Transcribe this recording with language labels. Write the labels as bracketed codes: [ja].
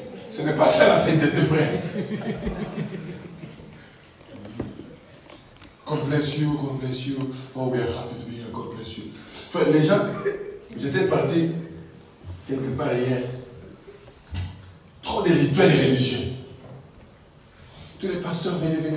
[fr] Ce n'est pas ça la sainteté, frère. [en] God bless you, God bless you. Oh, we are happy to be here. God bless you. [fr] Frère, les gens, j'étais parti quelque part hier. Trop de rituels religieux. Tous les pasteurs, venez.